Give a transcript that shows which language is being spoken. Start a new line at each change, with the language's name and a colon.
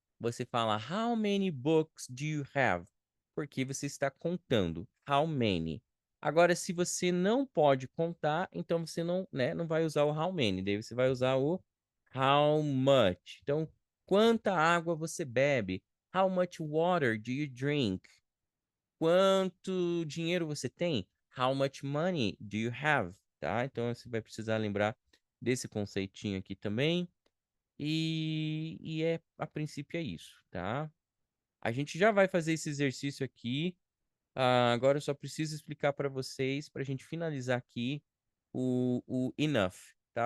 Portuguese: Você fala
English: how many books do you have?
Portuguese: Porque você está contando.
English: How many?
Portuguese: Agora, se você não pode contar, então você não, né, não vai usar o how many, daí você vai usar o how much. Então, quanta água você bebe?
English: How much water do you drink?
Portuguese: Quanto dinheiro você tem?
English: How much money do you have?
Portuguese: Tá? Então você vai precisar lembrar desse conceitinho aqui também. E a princípio é isso, tá? A gente já vai fazer esse exercício aqui. Agora eu só preciso explicar para vocês, para a gente finalizar aqui, o enough, tá?